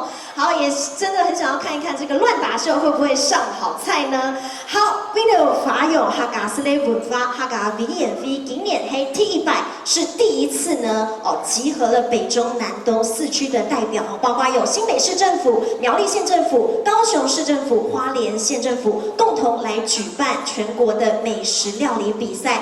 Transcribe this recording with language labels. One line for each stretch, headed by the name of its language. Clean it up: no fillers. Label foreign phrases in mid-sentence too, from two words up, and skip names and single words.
Chinese: 好，也真的很想要看一看这个乱打秀会不会上好菜呢？好，為了發揚客家式的文化，客家表演會今年係T100是第一次呢集合了北中南東4區的代表，包括有新北市政府、苗栗縣政府、高雄市政府、花蓮縣政府共同來舉辦全國的美食料理比賽。